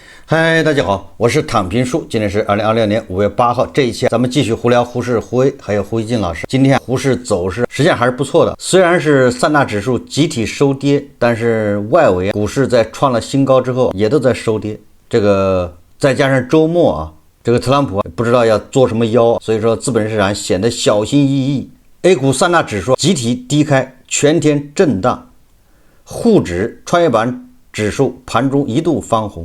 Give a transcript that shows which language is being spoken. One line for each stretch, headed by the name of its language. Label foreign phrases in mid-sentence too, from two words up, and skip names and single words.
Chinese: 嗨，大家好，我是躺平叔。今天是2026年5月8号，这一期咱們繼續胡聊胡適、胡威還有胡一金老師。今天胡適走勢實際上還是不錯的，雖然是三大指數集體收跌，但是外圍股市在創了新高之後也都在收跌。這個再加上周末啊，這個特朗普不知道要做什麼妖，所以說資本市場顯得小心翼翼。A 股三大指數集體低開，全天震盪，滬指、創業板指數盤中一度翻紅。